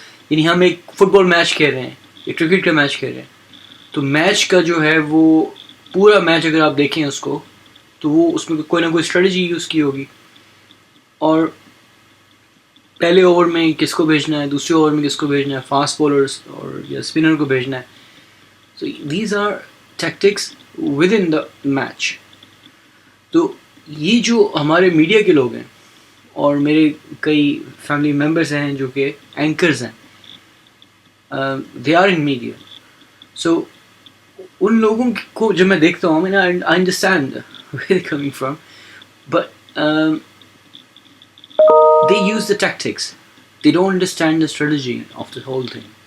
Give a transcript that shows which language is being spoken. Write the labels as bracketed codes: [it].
[ur] یعنی ہم ایک فٹ بال میچ کھیل رہے ہیں, ایک کرکٹ کا میچ کھیل رہے ہیں, تو میچ کا جو ہے وہ پورا میچ اگر آپ دیکھیں اس کو, تو وہ اس میں کوئی نہ کوئی اسٹریٹجی یوز کی ہوگی. اور پہلے اوور میں کس کو بھیجنا ہے, دوسرے اوور میں کس کو بھیجنا ہے, فاسٹ بولرز اور یا اسپنر کو بھیجنا ہے. [en] So these are tactics with in the match. [ur] تو یہ جو ہمارے میڈیا کے لوگ ہیں, اور میرے کئی فیملی ممبرس ہیں جو کہ اینکرز ہیں, [en] They are in media. [ur] سو ان لوگوں کو جب میں دیکھتا ہوں, [en] I understand where coming from, but they use the tactics, they don't understand the strategy of the whole thing.